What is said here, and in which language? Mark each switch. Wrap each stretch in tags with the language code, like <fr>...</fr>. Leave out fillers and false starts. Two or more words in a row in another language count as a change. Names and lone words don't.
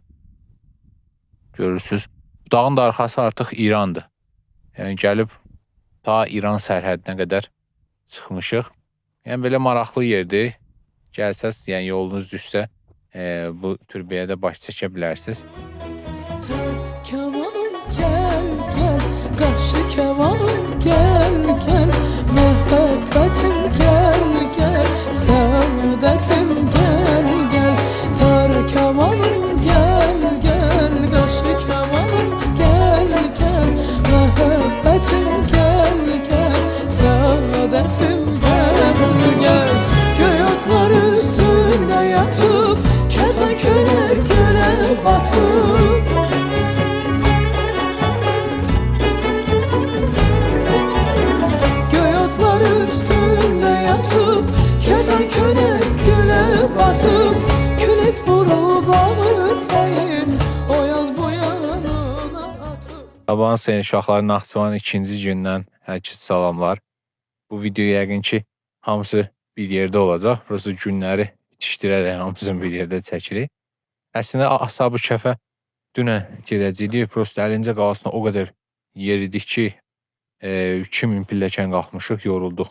<az>Görürsünüz. Dağın da arxası artıq İrandır. Yəni gəlib ta İran sərhədinə qədər çıxmışıq. Yəni belə maraqlı yerdir. Gəlsəz, yəni yolunuz düşsə bu türbəyə də baş çəkə bilərsiniz.</az> <tr>Kemanım gel gel, karşı kemanım gel gel, muhabbetim gel gel, saadetim gel gel. Tar kemanım gel gel, karşı kemanım gel gel, muhabbetim gel gel, saadetim gel gel. Göy otları üstünde yatıp, kertenkele göle batıp. Üstünde yatıp, kertenkele göle batıp, külek vurup ağırlayın, o yan bu yanına atıp.</tr> <az>Sabahın sayın uşaqları Naxçıvan 2-ci gündən hər kəs salamlar. Bu video yəqin ki hamısı bir yerdə olacaq. Burası günləri yetişdirərək hamısını bir yerdə çəkirik. Əslində Ashab-ı Kəhfə dünən gedəcəydik. Prosta Əlincə qalasına o qədər yeridik ki 2000 pilləkən qalxmışıq, yorulduq.</az>